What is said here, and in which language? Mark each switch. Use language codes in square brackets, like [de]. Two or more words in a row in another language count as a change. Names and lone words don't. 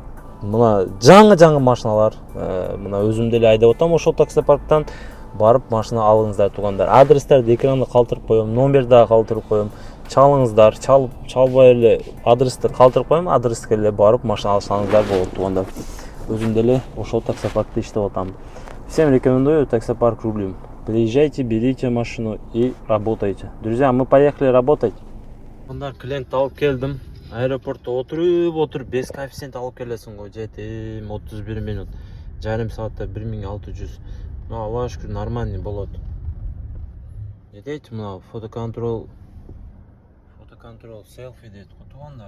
[ky] Мына жаңы машиналар, мына өзүм деле айдап отам ошол таксопарктан. Барып машина алыңыздар туугандар. Адрестерди экранда калтырып коем, номерди да калтырып коем. Чалыңыздар, чалбай эле адрести калтырып коем, адреске эле барып машина алсаңыздар болот туугандар. Өзүм деле ошол таксопаркта иштеп атам. [ru] Всем рекомендую таксопарк Рублим. Приезжайте, берите машину и работайте. Друзья, мы поехали работать. [ky] Туугандар, клиент алып келдим. Аэропортто отуруп [ru] без коэффициент [ky] алып келесиң го. Жетим 31 минут. Жарым саатта 1600. Ну, Аллаха шүкүр, нормальный болот. Не дейт, мына фотоконтрол селфи дейт го туугандар.